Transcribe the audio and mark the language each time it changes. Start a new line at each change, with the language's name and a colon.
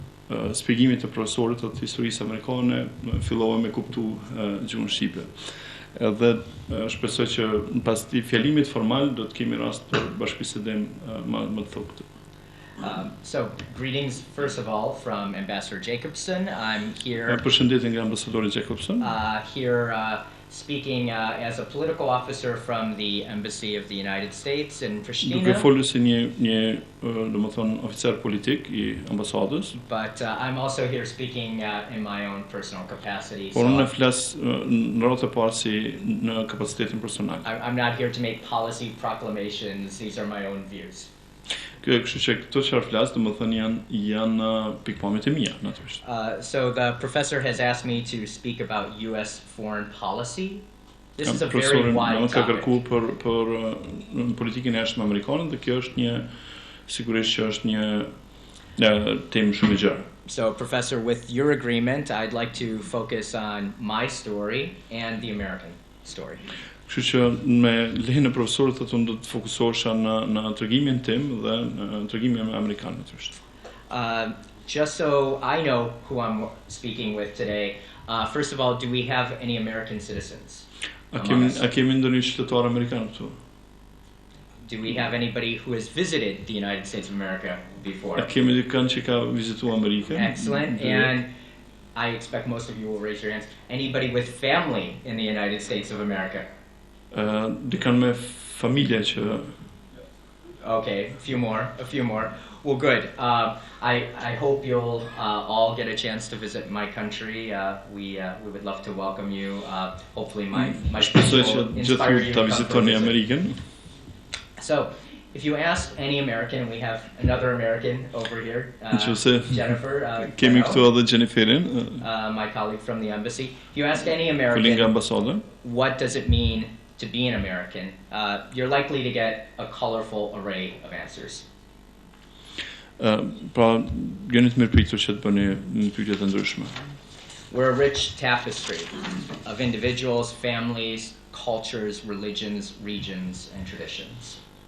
Albanian: shpjegimit të profesorit të historisë amerikane, fillova me kuptu gjuhën shqipe. Edhe shpresoj që pas këtij fjalimit formal do të kemi rast për bashkëbisedim më të thokët.
English: So, greetings first of all from Ambassador Jacobson. I'm here.
Albanian: Përshëndetje nga ambasadori Jacobson.
English: Here speaking as a political officer from the Embassy of the United States in Pristina.
Albanian: Duke folur si një domethënë oficer politik I ambasadës.
English: But I'm also here speaking in my own personal capacity.
Albanian: Por unë flas në rrotë e parë si në kapacitetin personal.
English: I'm not here to make policy proclamations. These are my own views.
Albanian: Kështu që këto çfarë flas, domethënë janë pikpamjet e mia, natyrisht.
English: So the professor has asked me to speak about US foreign policy. This is a very wide topic.
Albanian: Ka kërkuar për politikën e jashtme amerikane dhe kjo është sigurisht që është një temë shumë e gjerë.
English: So professor, with your agreement, I'd like to focus on my story and the American story.
Albanian: Kështu që me lejen e profesorit unë do të fokusohesha në tregimin tim dhe në tregimin amerikan natyrisht.
English: Just so I know who I'm speaking with today, first of all, do we have any American citizens?
Albanian: A kemi ndonjë qytetar amerikan këtu?
English: Do we have anybody who has visited the United States of America before?
Albanian: A kemi dikën që ka vizituar Amerikën?
English: Excellent. And I expect most of you will raise your hands. Anybody with family in the United States of America?
Albanian: Dikën me familje që...
English: Okay, a few more. Well, good. I hope you'll all get a chance to visit my country. We would love to welcome you. Hopefully my speech will inspire you to come visit. So, if you ask any American, we have another American over here, Jennifer.
Albanian: Kemi këtu edhe Jenniferin,
English: my colleague from the embassy. If you ask any American, what does it mean to be an American, you're likely to get a colorful array of answers.
Albanian: Pra, jeni të mirëpritur që të bëni pyetje të ndryshme.
English: We're a rich tapestry of individuals, families, cultures, religions, regions, and traditions.